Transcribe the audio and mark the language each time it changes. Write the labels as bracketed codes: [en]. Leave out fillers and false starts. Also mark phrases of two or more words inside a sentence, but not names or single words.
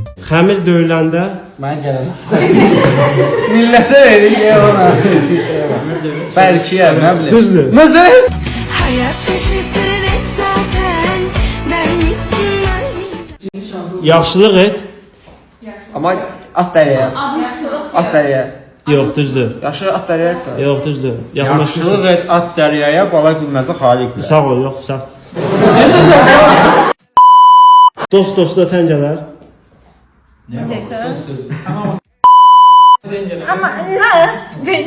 [az] Xəmir döyüləndə Mən gələm. Millətə verin ya ona. [tr] Belki ya ne bileyim. [az] düzdür. [tr] Mesela Hayat şaşırtır hep zaten. Ben gittim öyle. [az] Yaxşılıq et. [tr] ama at dereye. At dereye. [az] Yox, düzdür. [tr] Yaşı at dereye. [az] Yox, düzdür. Yaxşılıq et at dəryaya, bala gülməsi xaliq bilər. Sağ ol, yox, sağ. Dost dosta tən gələr. [tr] Ama ne?